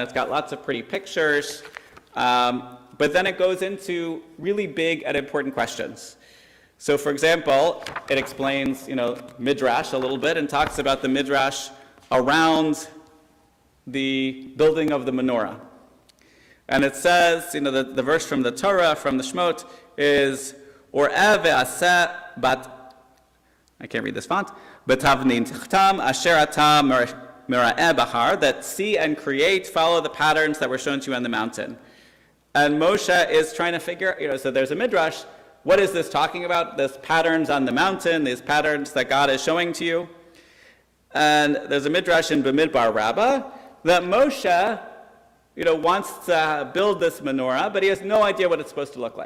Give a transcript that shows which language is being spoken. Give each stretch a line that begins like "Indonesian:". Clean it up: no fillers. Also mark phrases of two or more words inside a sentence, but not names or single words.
English: It's got lots of pretty pictures, but then it goes into really big and important questions. So for example, it explains, Midrash a little bit and talks about the Midrash around the building of the menorah. And it says, the verse from the Torah, from the Shemot, is,
Hebrew: וראה ועשה בת,
English: I can't read this font,
Hebrew: בתבנין תכתם אשר אתה מראה בהר,
English: that see and create, follow the patterns that were shown to you on the mountain. And Moshe is trying to figure, so there's a Midrash, what is this talking about? This patterns on the mountain, these patterns that God is showing to you. And there's a Midrash in Bamidbar Rabbah that Moshe, wants to build this menorah, but he has no idea what it's supposed to look like.